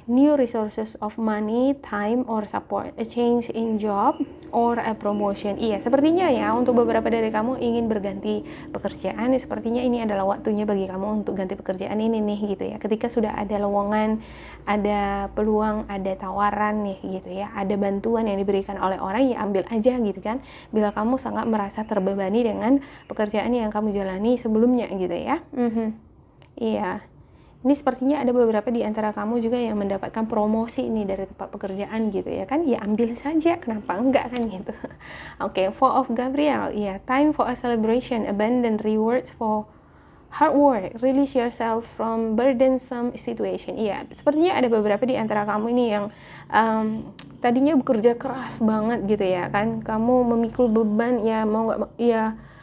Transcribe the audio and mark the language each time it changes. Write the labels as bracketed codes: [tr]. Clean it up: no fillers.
[en] New resources of money, time, or support. A change in job or a promotion. [id] Iya, sepertinya ya untuk beberapa dari kamu ingin berganti pekerjaan. Sepertinya ini adalah waktunya bagi kamu untuk ganti pekerjaan ini nih gitu ya. Ketika sudah ada lowongan, ada peluang, ada tawaran nih gitu ya. Ada bantuan yang diberikan oleh orang, ya ambil aja gitu kan. Bila kamu sangat merasa terbebani dengan pekerjaan yang kamu jalani sebelumnya gitu ya. Iya. Ini sepertinya ada beberapa di antara kamu juga yang mendapatkan promosi ini dari tempat pekerjaan gitu ya kan. Ya ambil saja, kenapa enggak kan gitu. Oke, Four of Gabriel. [en] Ya, time for a celebration, abundant rewards for hard work, release yourself from burdensome situation. [id] Iya, sepertinya ada beberapa di antara kamu ini yang tadinya bekerja keras banget gitu ya kan. Kamu memikul beban ya mau nggak ya